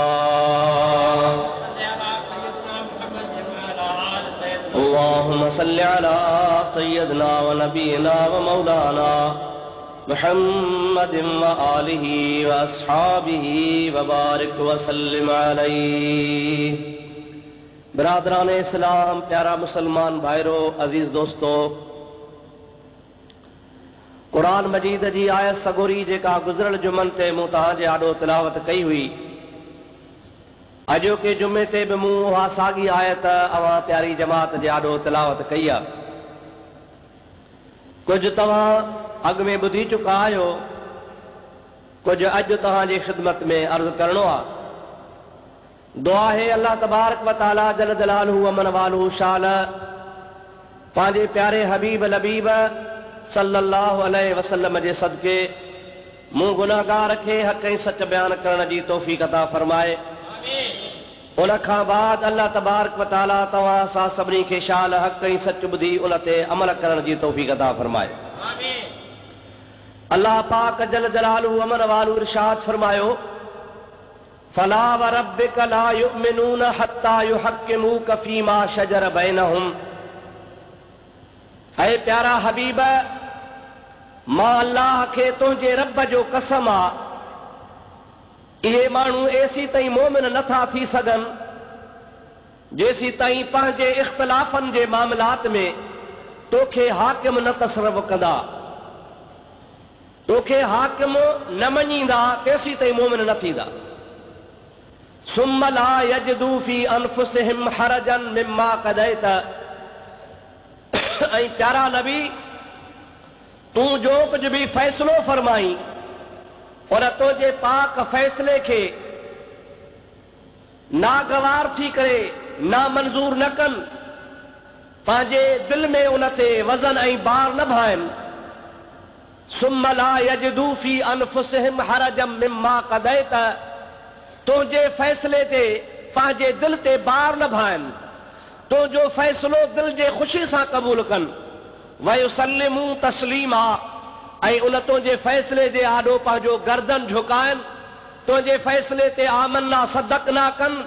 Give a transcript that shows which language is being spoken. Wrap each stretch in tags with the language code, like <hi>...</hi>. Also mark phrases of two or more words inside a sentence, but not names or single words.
<ar>اللهم صل على سيدنا ونبينا ومولانا محمد وآله وأصحابه وبارك وسلم عليه.</ar> <sd>برادران اسلام، प्यारा मुसलमान भाइरों, अजीज दोस्तों, कुरान मजीद जी आयत सगोरी जेका गुज़िरियल जुमन ते मूं तव्हांजे आॾो तिलावत कई हुई, अॼोके जुमे ते बि मूं उहा साॻी आयत अवां प्यारी जमात जे आॾो तिलावत कई आहे. कुझु तव्हां अॻ में ॿुधी चुका आहियो, कुझु अॼु तव्हांजी ख़िदमत में अर्ज़ करणो आहे. दुआ है</sd> <ar>الله تبارك وتعالى جل جلاله عم نواله</ar> <sd>शान पंहिंजे प्यारे हबीब लबीब</sd> <ar>صلى الله عليه وسلم</ar> <sd>जे सदके मूं गुनाहगार खे हक़ ऐं सच बयान करण जी तौफ़ीक़ अता फरमाए. उन खां बाद</sd> <ar>الله تبارك وتعالى</ar> <sd>तव्हां सां सभिनी खे शाल हक़ ऐं सच ॿुधी उन ते अमल करण जी तौफ़ीक़ अता फरमाए. अल्लाह पाक</sd> <ar>جل جلاله عم نواله</ar> <sd>इरशाद फरमायो:</sd> <ar>فلا وربك لا يؤمنون حتى يحكموك فيما شجر بينهم.</ar> <sd>ऐ प्यारा हबीब, मां अल्लाह खे तुंहिंजे रब जो कसम आ, इहे माण्हू एसी ताईं मोमिन नथा थी सघनि जेसी ताईं पंहिंजे इख़्तिलाफ़नि जे मामलात में तोखे हाकिम न तसरफ़ कंदा. तोखे हाकिम न मञींदा तेसी ताईं मोमिन न थींदा।</sd> <ar>ثم لا يجدوا في أنفسهم حرجا مما قضيت.</ar> <sd>ऐं प्यारा नबी, तूं जो कुछ भी फैसलो फरमाई और तुंहिंजे पाक फैसले के नागवार थी करे ना मंजूर न कनि, पंहिंजे दिल में उन ते वज़न ऐं बार न भाइनि।</sd> <ar>ثم لا يجدوا في أنفسهم حرجا مما قضيت.</ar> <sd>तुंहिंजे फैसले ते पंहिंजे दिल ते बार न भाइनि, तुंहिंजो फैसलो दिल जे ख़ुशी सां क़बूल कनि।</sd> <ar>ويسلموا تسليما.</ar> <sd>ऐं उन तुंहिंजे फैसले जे आॾो पंहिंजो गर्दन झुकाइनि, तुंहिंजे फैसले ते आमन्ना सदक ना कनि।</sd>